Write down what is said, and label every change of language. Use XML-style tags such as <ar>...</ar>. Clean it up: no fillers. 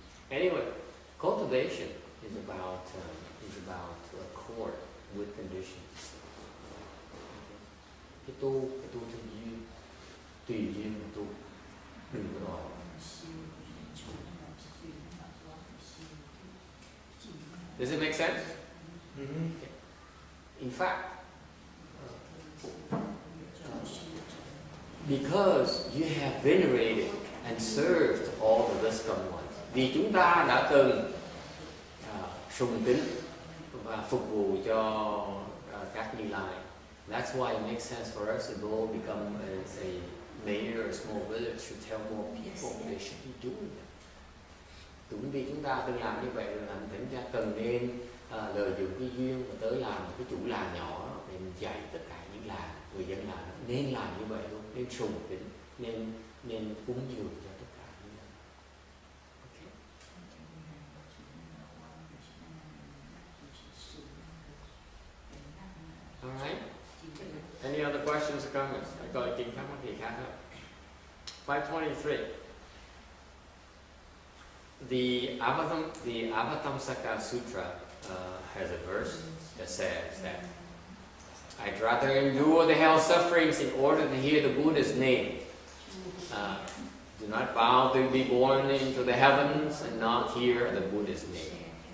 <en>Anyway, cultivation is about accord with conditions.</en> <vi>Cái tu theo duyên, tùy duyên mà tu, đừng có đòi.</vi> <en>Does it make sense? Mm-hmm. In fact, because you have venerated and served all the wisdom ones,</en> <vi>vì chúng ta đã từng sùng kính và phục vụ cho các Như Lai,</vi> <en>that's why it makes sense for us to go become a mayor or a small village to tell more people they should be doing that.</en> <vi>Cũng vì chúng ta từng làm như vậy rồi làm chúng ta cần nên lợi dụng cái duyên và tới làm một cái chủ làng nhỏ để mình dạy tất cả những làng người dân làng nên làm như vậy luôn, nên sùng kính, nên cúng dường cho tất cả những làng.</vi> <en>Okay. All right. Any other questions or comments? I got</en> <vi>kinh thắc mắc gì khác không?</vi> <en>523. The Amitabha Sutra has a verse that says that I'd rather endure the hell sufferings in order to hear the Buddha's name. Do not vow to be born into the heavens and not hear the Buddha's name.</en>